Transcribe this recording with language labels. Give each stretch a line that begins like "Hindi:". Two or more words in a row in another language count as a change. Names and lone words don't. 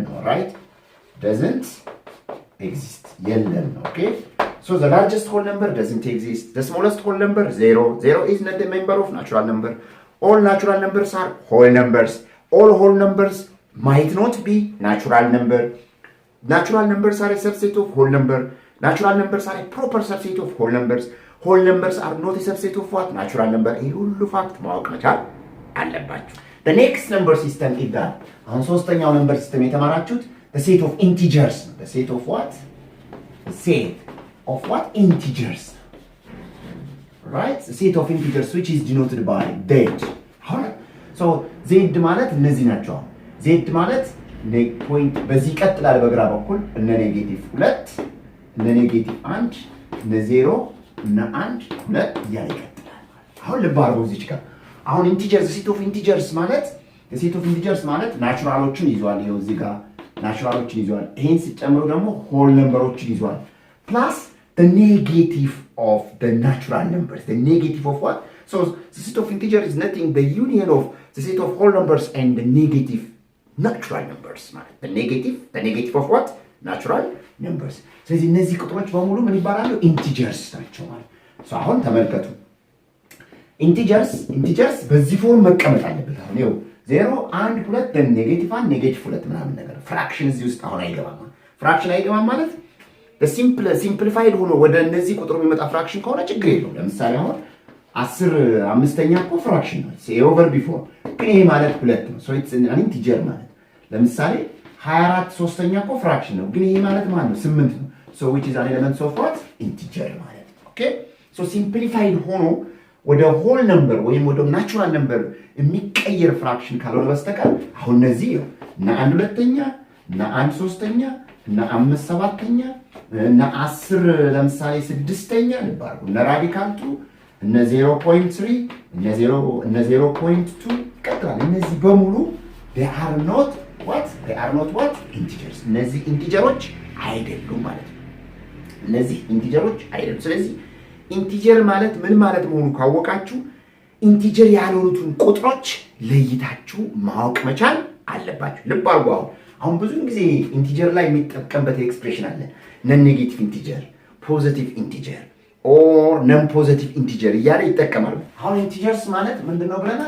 English: right doesn't exist የለም okay so the largest whole number doesn't exist the smallest whole number 0 is not the member of natural number all natural numbers are whole numbers all whole numbers might not be natural numbers are a subset of whole number natural numbers are a proper subset of whole numbers whole numbers are not a subset of what natural number
Amharic: ይሄ ሁሉ ፋክት ማወቅ መቻል አለባችሁ
English: the next number system is that
Amharic: አሁን ሶስተኛው
English: number system የተማራችሁት the set of integers the set of what the set of what integers right the set of integers which is denoted by z so z
Amharic: ማለት እነዚህ ናቸው z ማለት ፖይንት በዚህ ይቀጥላል በግራ በኩል እነ ኔጌቲቭ 2 እነ ኔጌቲቭ 1 እነ 0 እነ 1 2 እያለ ይቀጥላል። አሁን ልብ አድርጉ እዚች ጋር አሁን
English: integers set of integers
Amharic: ማለት ናቹራሎችን ይዟል። ይኸው እዚህ ጋር ናቹራሎችን ይዟል። ይሄን ሲጨምሩ ደግሞ
English: whole numbers
Amharic: ይዟል።
English: plus the negative of the natural numbers. The negative of what? So the set of integer is nothing the union of the set of whole numbers and the negative natural numbers. The negative of what? Natural numbers.
Amharic: ስለዚህ እነዚህ ቁጥሮች በሙሉ ምን ይባላሉ? ኢንቲጀርስ ናቸው ማለት። ሶ አሁን ተመልከቱ ኢንቲጀርስ በዚህ ፎርም መቀመጥ አለበት። አሁን ይኸው 0 1 2 then ኔጌቲቭ 1 ኔጌቲቭ 2 ምናምን ነገር ፍራክሽን እዚህ ውስጥ አሁን አይገባም። ፍራክሽን አይገባም ማለት ሲምፕሊፋይድ ሆኖ ወደ እነዚህ ቁጥሩ የሚመጣ ፍራክሽን ከሆነ ችግር የለውም። ለምሳሌ አሁን 10 5ኛ እኮ ፍራክሽን ነው ሲ ኦቨር ቢፎር ግን ይሄ ማለት 2 ነው።
English: so it's an integer
Amharic: ማለት ለምሳሌ 24 3ኛ እኮ ፍራክሽን ነው ግን ይሄ ማለት ማለት ነው 8 ነው።
English: so which is an element of what?
Amharic: ኢንቲጀር ማለት ነው። ኦኬ ሶ ሲምፕሊፋይድ ሆኖ ወደ
English: whole number
Amharic: ወይም ወደ
English: natural number
Amharic: የሚቀየር ፍራክሽን ካልሆነ በስተቀር አሁን እነዚህ እና 1 2ኛ እና 1 3ኛ እና 5 7ኛ እና 10 ለምሳሌ 6ኛ ልባርኩ እና ራዲካል 2 እና 0.3 እና 0.2 ይቀጥላል። እነዚህ በሙሉ
English: they are not what integers።
Amharic: እነዚህ ኢንቲጀሮች አይደሉም ማለት ነው። እነዚህ ኢንቲጀሮች አይደሉም። ስለዚህ ኢንቲጀር ማለት ምን ማለት መሆኑ ካወቃችሁ ኢንቲጀር ያልሆኑትን ቁጥሮች ለይታችሁ ማወቅ መቻል አለባችሁ። ልብ አድርጉ። አሁን ብዙ ጊዜ ኢንቲጀር ላይ የሚጠቀምበት ኤክስፕሬሽን አለ
English: non negative integer, positive integer or non positive integer
Amharic: እያለ ይጠቀማሉ። አሁን ኢንቲጀርስ ማለት ምንድነው ብለናል?